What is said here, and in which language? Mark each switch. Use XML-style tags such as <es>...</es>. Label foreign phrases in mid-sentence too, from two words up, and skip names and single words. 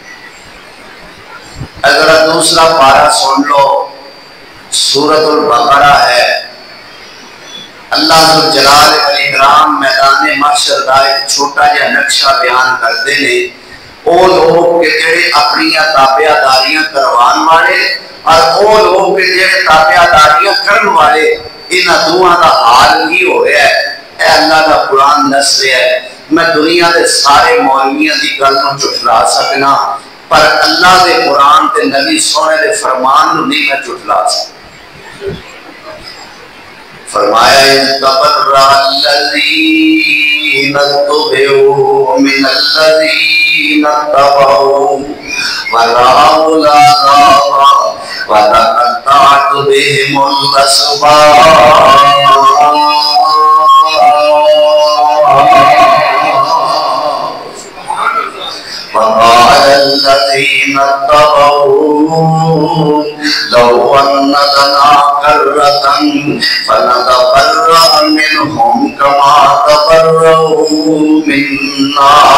<ur>اگر دوسرا پارہ سن لو، سورۃ البقرہ ہے، اللہ ذوالجلال والاکرام میدان محشر کا ایک چھوٹا جہا نقشہ بیان کرتے ہیں۔</ur> <pa>وہ لوگ کہ جڑے اپنی تابعہ داریاں کروان والے، اور وہ لوگ کہ جڑے تابعہ داریاں کرن والے، انہاں دوہاں دا حال ہی ہو رہا ہے۔ اے اللہ کا قرآن دس رہا ہے، میں دنیا دے سارے مولویاں دی گل نوں جھٹلا سکنا، پر اللہ دے قرآن تے نبی سونے دے فرمان نوں نہیں میں جھٹلا سکتا۔</pa> <ar>فرمایا تبرأ الذین اتبعوا من الذین اتبعوا ورأوا العذاب وتقطعت بهم الأسباب۔ وقال الذين اتبعوا لو أن لنا كرة فنتبرأ منهم كما تبرأوا منا</ar>